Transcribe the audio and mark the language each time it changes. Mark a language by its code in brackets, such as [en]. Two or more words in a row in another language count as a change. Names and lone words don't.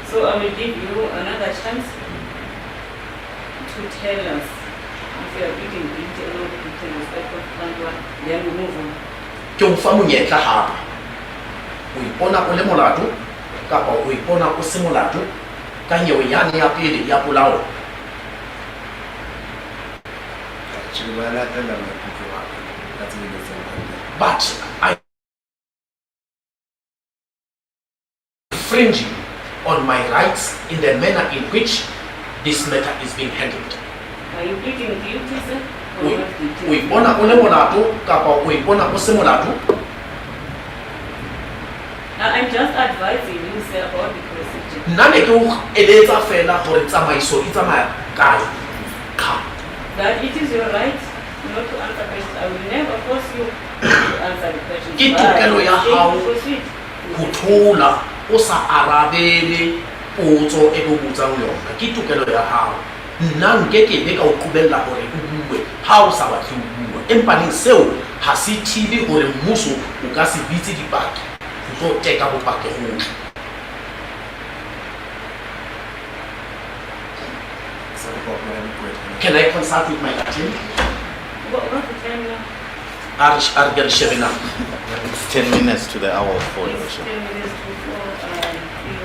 [en] So I will give you another chance to tell us if you are pleading guilty or not guilty in respect of count one, then we move on. [st] Ke o fa monyetla hape o ipona o le molato kapa o ipona o se molato ka nyewe yane ya pele ya polao. [en] But I infringing on my rights in the manner in which this matter is being handled. Are you pleading guilty, sir? Or not guilty? [st] O ipona o le molato kapa o ipona o se molato. [en] I'm just advising you, sir, about the procedure. [st] Nna ne ke o eletsa fela hore tsamaiso e tsamaya kae. [en] That it is your right not to answer questions. I will never force you to answer the questions. [st] Ke tokelo ya hao [en] Proceed. [st] ho thola o sa arabele potso e go botsang yona. Ke tokelo ya hao. Nna nkekebe ka o qobella hore o bue ha o sa batle ho bua. Empa neng seo ha se thibi hore mmuso o ka se bitse dipaki ho tlo teka bopaki hohle. [en] Can I consult with my attorney? What's the time now? Are get sheving up. It's 10 minutes to the hour for It's worship. 10 minutes before feel.